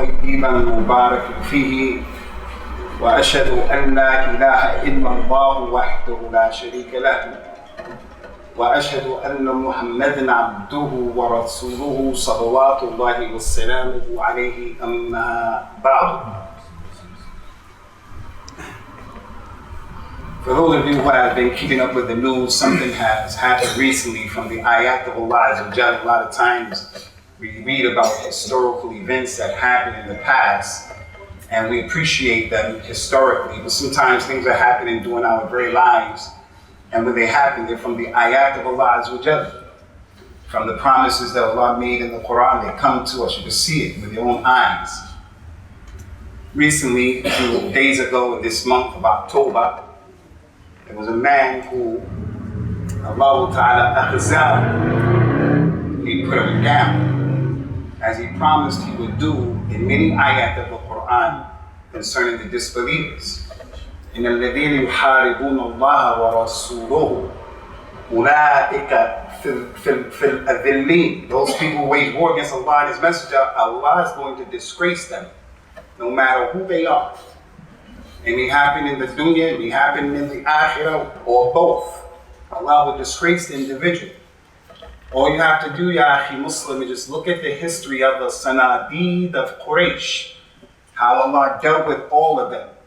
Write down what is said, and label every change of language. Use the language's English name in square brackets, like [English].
[Arabic] طيبا مبارك فيه وأشهد أن لا إله إلا الله وحده لا شريك له وأشهد أن محمدًا عبده ورسوله صلوات الله وسلامه عليه أما بعد. [English] For those of you who have been keeping up with the news, something has happened recently from the ayat of Allah. A lot of times we read about historical events that happened in the past and we appreciate them historically, but sometimes things are happening during our very lives, and when they happen, they're from the ayat of Allah, from the promises that Allah made in the Quran. They come to us, you can see it with your own eyes. Recently, a few days ago in this month of October, there was a man who Allah Ta'ala akhzah, he put him down, as he promised he would do in many ayat of the Quran concerning the disbelievers. [Arabic] إن الذين يحاربون الله ورسوله أولئك في الأذلين. [English] Those people who wage war against Allah and His Messenger, Allah is going to disgrace them, no matter who they are. It may happen in the dunya, it may happen in the akhirah, or both. Allah will disgrace the individual. All you have to do, ya akhi Muslim, is just look at the history of the Sanadid of Quraysh, how Allah dealt with all of them.